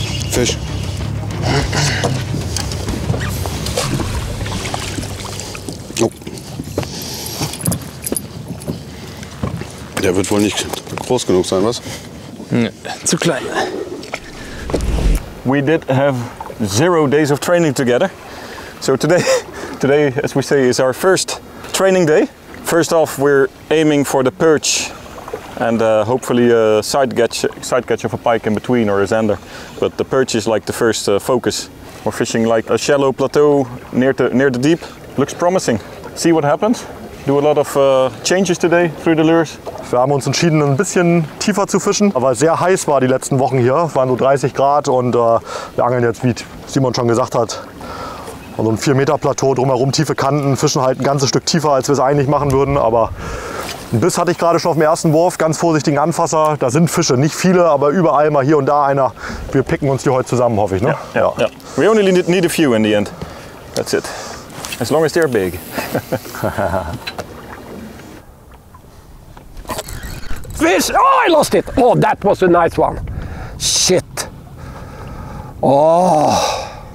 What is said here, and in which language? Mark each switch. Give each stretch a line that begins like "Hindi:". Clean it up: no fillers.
German: Fisch. Oh. Der wird wohl nicht groß genug sein, was? Nee, zu klein.
English: We did have 0 days of training together. So today, as we say, is our first training day. First off, we're aiming for the perch and hopefully a side catch of a pike in between or a zander. But the perch is like the first focus. We're fishing like a shallow plateau near the deep. Looks promising. See what happens. Do a lot of changes today through the lures.
German: Wir haben uns entschieden, ein bisschen tiefer zu fischen, weil es sehr heiß war die letzten Wochen hier. Es waren so 30 Grad und wir angeln jetzt, wie Simon schon gesagt hat, so ein 4 Meter Plateau, drumherum tiefe Kanten, fischen halt ein ganzes Stück tiefer, als wir es eigentlich machen würden. Aber einen Biss hatte ich gerade schon auf dem ersten Wurf, ganz vorsichtigen Anfasser. Da sind Fische, nicht viele, aber überall mal hier und da einer. Wir picken uns die heute zusammen, hoffe ich. Ne?
English: Yeah. We only need a few in the end. That's it. As long as they're big. Fish! Oh, I lost it! Oh, that was a nice one. Shit. Oh.